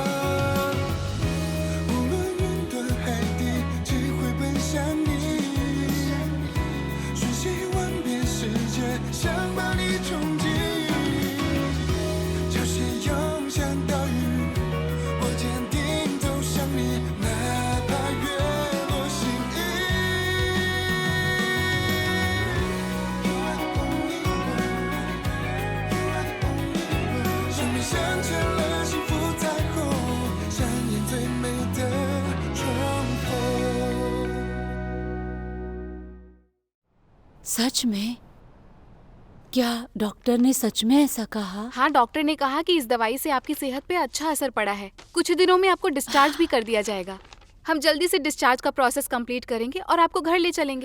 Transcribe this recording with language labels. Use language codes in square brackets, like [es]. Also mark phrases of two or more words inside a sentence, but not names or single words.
[zh] 无论云端海底，只会奔向你，瞬息万变世界，想把你冲击。潮汐涌向岛屿，我坚定走向你，哪怕月落心意。 [en] You are the only one, you are the only one。 [zh] 生命镶嵌了幸福彩虹，上演最美的重逢。 [hi] सच में? क्या डॉक्टर ने सच में ऐसा कहा? हाँ, डॉक्टर ने कहा कि इस दवाई से आपकी सेहत पे अच्छा असर पड़ा है। कुछ ही दिनों में आपको डिस्चार्ज भी कर दिया जाएगा। हम जल्दी से डिस्चार्ज का [en] process complete [hi] करेंगे और आपको घर ले चलेंगे।